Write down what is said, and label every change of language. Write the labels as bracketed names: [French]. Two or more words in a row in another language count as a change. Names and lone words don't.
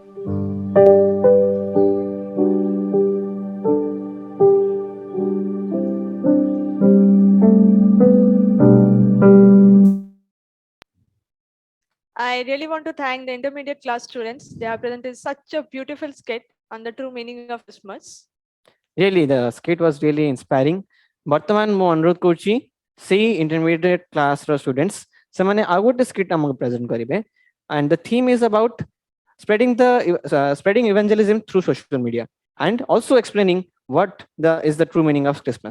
[English] I really want to thank the intermediate class students. They have presented such a beautiful skit on the true meaning of Christmas. Really, the skit was really inspiring. [Odia] ବର୍ତ୍ତମାନ ମୁଁ ଅନୁରୋଧ କରୁଛି ସେଇ [English] intermediate class [Odia] ର students ସେମାନେ ଆଉ ଗୋଟେ skit ଆମକୁ present କରିବେ, [English] and the theme is about spreading evangelism through social media and also explaining what is the true meaning of Christmas.